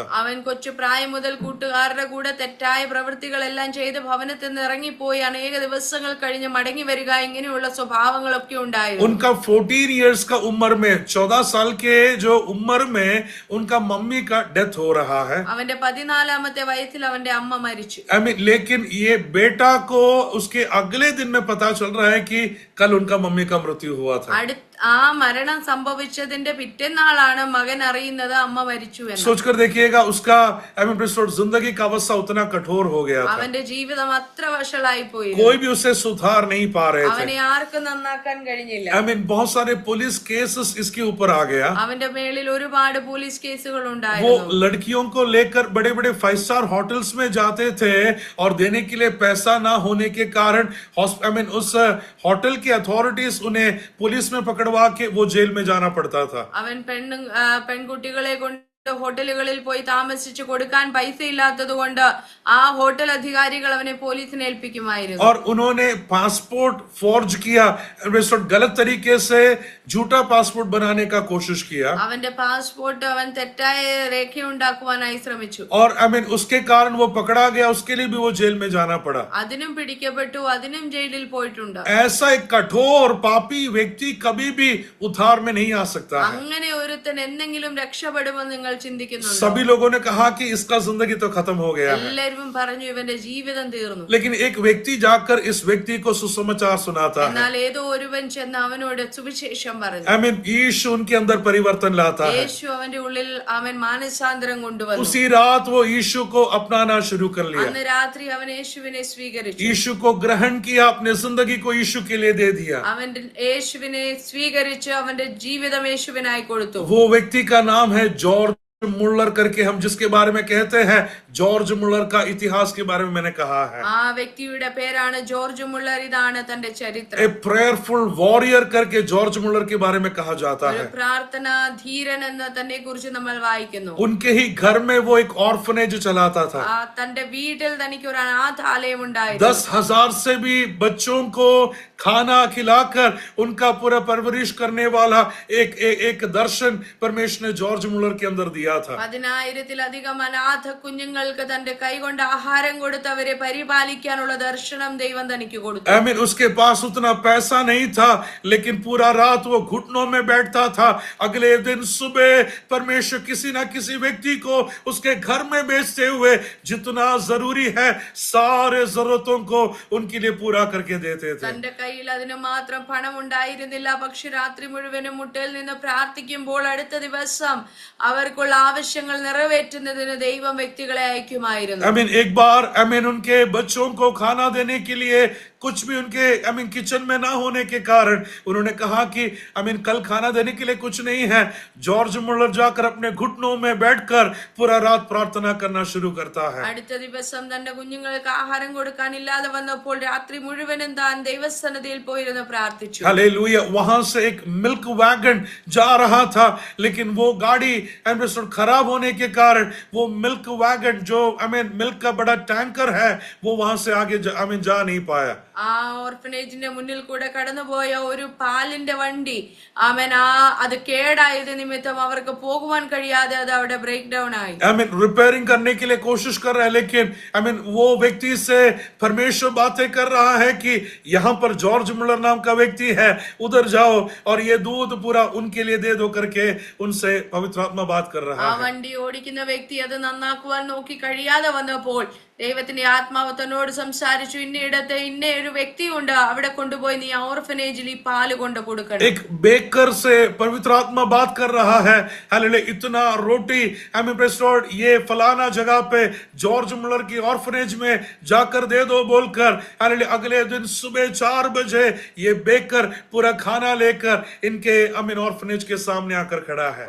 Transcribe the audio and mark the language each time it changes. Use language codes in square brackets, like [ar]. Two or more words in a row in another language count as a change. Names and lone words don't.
[ml] അവൻ കൊച്ചു പ്രായം മുതൽ കൂട്ടുകാരുടെ കൂടെ തെറ്റായ പ്രവൃത്തികളെല്ലാം ചെയ്ത് ഭവനത്തിൽ നിന്ന് ഇറങ്ങിപ്പോയി അനേക ദിവസങ്ങൾ കഴിഞ്ഞ് മടങ്ങി വരിക, ഇങ്ങനെയുള്ള സ്വഭാവങ്ങളൊക്കെ ഉണ്ടായിരുന്നു. [hi] उनका 14 इयर्स का उम्र में, 14 साल के जो उम्र में उनका मम्मी का डेथ हो रहा है। [ml] അവന്റെ 14ാമത്തെ വയസ്സിൽ അവന്റെ അമ്മ മരിച്ചു. [hi] लेकिन ये बेटा को उसके अगले दिन में पता चल रहा है कि कल उनका मम्मी का मृत्यु हुआ था। [ml] ആ മരണം സംഭവിച്ചതിന്റെ പിറ്റേന്നാളാണ് മകൻ അറിയുന്നത് അമ്മ മരിച്ചു എന്ന്. [hi] सोचकर देखिएगा, उसका जिंदगी का अवस्था उतना कठोर हो गया था। [ml] അവന്റെ ജീവിതം അത്ര വഷളായി പോയി. [hi] कोई भी उसे सुधार नहीं पा रहे थे। [ml] അവനെ ആർക്കും നന്നാക്കാൻ കഴിഞ്ഞില്ല. [hi] बहुत सारे [en] police cases [hi] इसके ऊपर आ गया। [ml] അവന്റെ മേളിൽ ഒരുപാട് പോലീസ് കേസുകൾ [hi] वो [ml] ഉണ്ടായിരുന്നു. [hi] लड़कियों को लेकर बड़े बड़े 5 [en] star hotels [hi] में जाते थे और देने के लिए पैसा ना होने के कारण उस होटल की अथॉरिटीज उन्हें पुलिस में पकड़वा के वो जेल में जाना पड़ता था। [ml] അവൻ പെൺകുട്ടികളെ കൊണ്ട് ഹോട്ടലുകളിൽ പോയി താമസിച്ച് കൊടുക്കാൻ പൈസ ഇല്ലാത്തത് കൊണ്ട് ആ ഹോട്ടൽ അധികാരികൾ അവനെ പോലീസിനെ ഏൽപ്പിക്കുമായിരുന്നു. [hi] और उन्होंने [en] passport forge [hi] किया, गलत तरीके से झूठा पासपोर्ट बनाने का कोशिश किया, [ml] അവന്റെ പാസ്പോർട്ട് അവൻ തെറ്റായ രേഖയുണ്ടാക്കുവാനായി ശ്രമിച്ചു. [hi] और उसके कारण वो पकड़ा गया, उसके लिए भी वो जेल में जाना पड़ा. [ml] അതിനും പിടിക്കപ്പെട്ടു, അതിനും ജയിലിൽ പോയിട്ടുണ്ട്. [hi] ऐसा एक कठोर पापी व्यक्ति कभी भी उद्धार में नहीं आ सकता है. [ml] അങ്ങനെ ഒരുത്തൻ എന്തെങ്കിലും രക്ഷപ്പെടുമെന്ന് നിങ്ങൾ ചിന്തിക്കുന്നുണ്ടോ? [hi] सभी लोगों ने कहा कि इसका जिंदगी तो खत्म हो गया है, [ml] എല്ലാവരും പറഞ്ഞു ഇവന്റെ ജീവിതം തീർന്നു. [hi] लेकिन एक व्यक्ति जाकर इस व्यक्ति को सुसमाचार सुनाता है. [ml] എന്നാൽ ഏതോ ഒരുവൻ ചെന്ന് അവനോട് സുവിശേഷം പറഞ്ഞു. [hi] यीशु उनके अंदर परिवर्तन लाता है. [ml] യേശു അവന്റെ ഉള്ളിൽ അവൻ മാനസാന്തരം കൊണ്ടുവന്നു. [hi] उसी रात वो यीशु को अपनाना शुरू कर लिया. [ml] അന്ന് രാത്രി അവൻ യേശുവിനെ സ്വീകരിച്ചു. [hi] यीशु को ग्रहण किया, अपने जिंदगी को यीशु के लिए दे दिया. [ml] അവൻ യേശുവിനെ സ്വീകരിച്ച് അവന്റെ ജീവിതം യേശുവിനായി കൊടുത്തു. [hi] वो व्यक्ति का नाम है जॉर्ज मुल्लर करके, हम जिसके बारे में कहते हैं जॉर्ज मुल्लर का इतिहास के बारे में मैंने कहा है. [ml] ആ വ്യക്തിയുടെ പേരാണ് ജോർജ് മുള്ളർ. ഇതാണ് തന്റെ ചരിത്രം. [en] a prayerful warrior [hi] करके जॉर्ज मुल्लर के बारे में कहा जाता [ml] ഒരു [hi] है. [ml] പ്രാർത്ഥനാ ധീരൻ എന്ന് തന്നെ കുറിച്ച് നമ്മൾ വായിക്കുന്നു. [hi] उनके ही घर में वो एक ऑर्फनेज चलाता था. [ml] തന്റെ വീട്ടിൽ തനിക്ക് ഒരു അനാഥാലയം ഉണ്ടായിരുന്നു. [hi] 10,000 से भी बच्चों को खाना खिलाकर उनका पूरा परवरिश करने वाला एक दर्शन परमेश्वर ने जॉर्ज मुल्लर के अंदर दिया था. [ml] 10,000-ലധികം അനാഥ കുഞ്ഞുങ്ങൾക്ക് തന്റെ കൈകൊണ്ട് ആഹാരം കൊടുത്ത് അവരെ പരിപാലിക്കാനുള്ള ദർശനം ദൈവം തനിക്ക് കൊടുത്തു. [hi] उसके पास उतना पैसा नहीं था, लेकिन पूरा रात वो घुटनों में बैठता था. अगले दिन सुबह परमेश्वर किसी ना किसी व्यक्ति को उसके घर में भेजते हुए जितना जरूरी है सारे जरूरतों को उनके लिए पूरा करके देते थे. [ml] തന്റെ കയ്യിൽ അതിന് മാത്രം പണം ഉണ്ടായിരുന്നില്ല. പക്ഷെ രാത്രി മുഴുവനും മുട്ടയിൽ നിന്ന് പ്രാർത്ഥിക്കുമ്പോൾ അടുത്ത ദിവസം അവർക്കുള്ള ആവശ്യങ്ങൾ നിറവേറ്റുന്നതിന് ദൈവം വ്യക്തികളെ അയക്കുമായിരുന്നു. [hi] एक बार उनके बच्चों को खाना देने के लिए कुछ भी उनके किचन में ना होने के कारण उन्होंने कहा कि कल खाना देने के लिए कुछ नहीं है. जॉर्ज मुल्लर जाकर अपने घुटनों में बैठकर पूरा रात प्रार्थना करना शुरू करता है. [ml] അടുത്ത ദിവസം തന്റെ കുഞ്ഞുങ്ങൾക്ക് ആഹാരം കൊടുക്കാനില്ലാതെ വന്നപ്പോൾ രാത്രി മുഴുവനും താൻ ദൈവസന്നിധിയിൽ പോയിരുന്ന് പ്രാർത്ഥിച്ചു. [hi] हालेलुया. वहां से एक [en] milk wagon [hi] जा रहा था, लेकिन वो गाड़ी खराब होने के कारण वो [en] milk wagon [hi] जो मिल्क का बड़ा टैंकर है वो वहां से आगे जा नहीं पाया. [ml] ആ ഓർഫനേജിന്റെ മുന്നിൽ കൂടെ കടന്നുപോയ ഒരു പാലിന്റെ വണ്ടി അത് കേടായത് നിമിത്തം അവർക്ക് പോകുവാൻ കഴിയാതെ അത് അവിടെ [en] break down [ml] ആയി. [hi] रिपेयरिंग करने के लिए कोशिश कर रहा है, लेकिन वो व्यक्ति से परमेश्वर बातें कर रहा है कि यहाँ पर जॉर्ज मुल्लर नाम का व्यक्ति है, उधर जाओ और ये दूध पूरा उनके लिए दे दो करके उनसे पवित्र आत्मा बात कर रहा [ml] ആ [hi] है. [ml] വണ്ടി ഓടിക്കുന്ന വ്യക്തി അത് നന്നാക്കുവാൻ നോക്കി കഴിയാതെ വന്നപ്പോൾ ദൈവത്തിന്റെ ആത്മാവ് തന്നോട് സംസാരിച്ചു. ഇന്നയിടത്ത് ഇന്ന ഒരു വ്യക്തിയുണ്ട്, അവിടെ കൊണ്ടുപോയി നീ ഓർഫനേജിൽ ഈ പാല് കൊണ്ട് കൊടുക്കണം. [hi] एक बेकर से पवित्र आत्मा बात कर रहा है. हालेलुया. इतना रोटी ये फलाना जगह पे जॉर्ज मुल्लर की ऑर्फनेज में जाकर दे दो बोलकर, हालेलुया, अगले दिन सुबह 4 बजे ये बेकर पूरा खाना लेकर इनके ऑर्फनेज के सामने आकर खड़ा है.